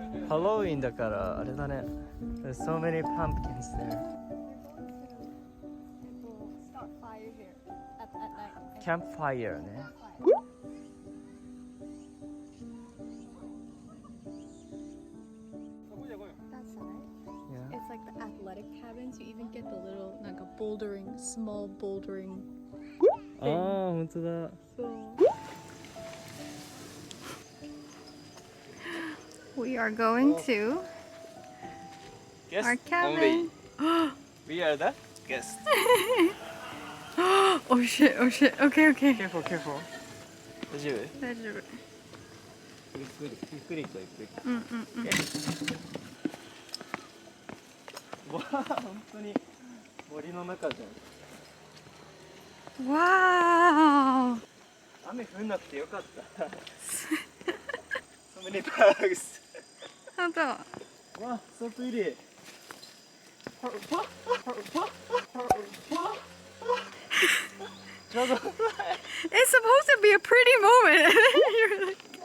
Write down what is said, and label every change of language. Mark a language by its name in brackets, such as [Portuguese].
[Japanese] ロウィンだからあれだね。 [English] There's so many pumpkins there. Start fire here at night. Campfire ね。 That side. Yeah. It's like the athletic cabins. You even get the little like a bouldering, small bouldering. [Japanese] ああ、本当だ。 [English] So we are going to Guest our cabin. We are the guest. Oh shit! Oh shit! Okay, okay. Careful, careful. [Japanese] 大丈夫？大丈夫。ゆっくり、ゆっくりとゆっくり。うんうんうん。わあ、本当に森の中じゃん。 [English] Wow! [Japanese] 雨降んなくてよかった。 [English] So many bugs. [Japanese] 本当。 [English] わあ、so pretty. It's supposed to be a pretty moment. You're like...